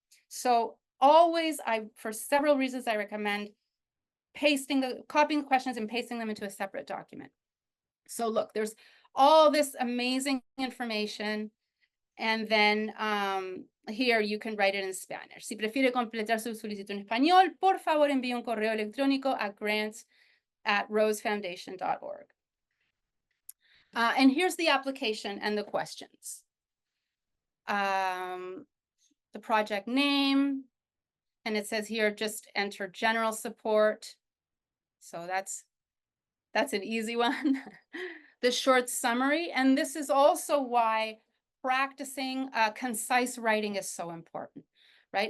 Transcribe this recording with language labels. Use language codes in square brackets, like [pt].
[en] So always, for several reasons, I recommend copying the questions and pasting them into a separate document. So look, there's all this amazing information. And then here you can write it in Spanish. [es] Si prefiere completar su solicitud en español, por favor envíe un correo electrónico a grants@rosefoundation.org. [en] And here's the application and the questions. The project name, and it says here, just enter general support. So that's an easy one. The short summary, and this is also why practicing concise writing is so important, right?